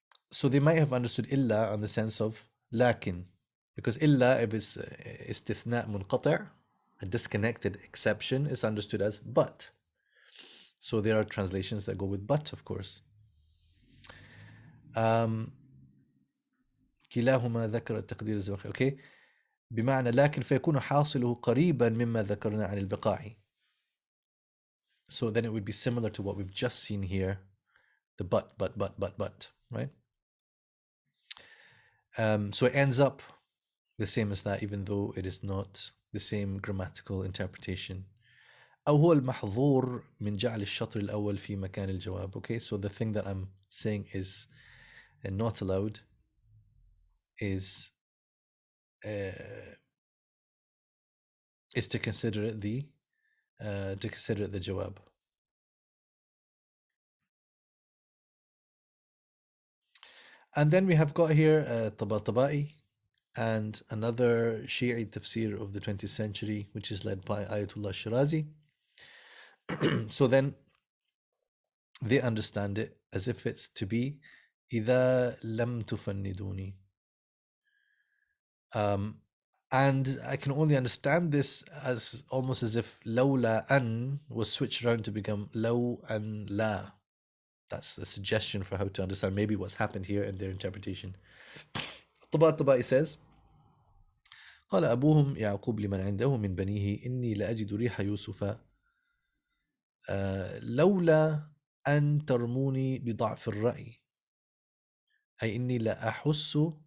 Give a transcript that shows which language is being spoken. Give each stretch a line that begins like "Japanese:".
English: So they might have understood illa on the sense of lakin, because illa, if it's istithna munqati', a disconnected exception, is understood as but. So there are translations that go with but, of course.
Arabic: كلاهما ذكر التقدير الزمخشري.
English: Okay,
Arabic: بمعنى لكن فيكون حاصله قريبا مما ذكرنا عن البقاع.
English: So then it would be similar to what we've just seen here, the but, right? So it ends up the same as that, even though it is not the same grammatical interpretation.
Arabic: أو هو المحظور من جعل الشطر الأول في مكان الجواب.
English: Okay, so the thing that I'm saying is not allowed is to consider it the jawab. And then we have got here Tabatabai and another Shi'i tafsir of the 20th century, which is led by Ayatollah Shirazi. So then they understand it as if it's to be
Arabic: إذا لم تفندوني.
English: And I can only understand this as almost as if لولا أن was switched around to become
Arabic: لو أن لا.
English: That's the suggestion for how to understand maybe what's happened here in their interpretation.
Arabic: الطباطبائي
English: says
Arabic: قال أبوهم يعقوب لمن عنده من بنيه إني لأجد ريح يوسف لولا أن ترموني بضعف الرأي، أي إني لا أحس